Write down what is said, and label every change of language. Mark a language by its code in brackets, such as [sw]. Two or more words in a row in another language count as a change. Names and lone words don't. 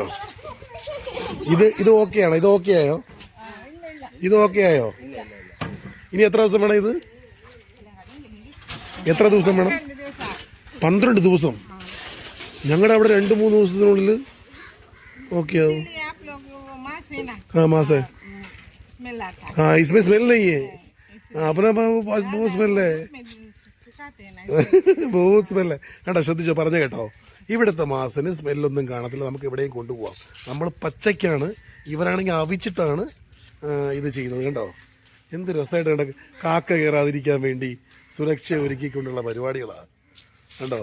[ml] ഇത് ഓക്കെയാണോ? ഇത് ഓക്കെ ആയോ? ഇത് ഓക്കെ ആയോ? ഇനി എത്ര ദിവസം വേണം? ഇത് എത്ര ദിവസം വേണം? 12 ദിവസം. ഞങ്ങളുടെ അവിടെ 2-3 ദിവസത്തിനുള്ളിൽ ഓക്കെ ആവും. [hi] हाँ माँ से हाँ इसमें स्मेल नहीं है. अपना बहुत स्मेल है. बहुत [ml] സ്മെല്ല് കേട്ടോ. ശ്രദ്ധിച്ചോ, പറഞ്ഞു കേട്ടോ. ഇവിടുത്തെ മാസിന് സ്മെല്ലൊന്നും കാണത്തില്ല. നമുക്ക് എവിടെയും കൊണ്ടുപോകാം. നമ്മൾ പച്ചയ്ക്കാണ്, ഇവരാണെങ്കിൽ അവിച്ചിട്ടാണ് ഇത് ചെയ്യുന്നത് കേട്ടോ. എന്ത് രസമായിട്ട് കണ്ട. കാക്ക കയറാതിരിക്കാൻ വേണ്ടി സുരക്ഷ ഒരുക്കിക്കൊണ്ടുള്ള പരിപാടികളാണ് കേട്ടോ.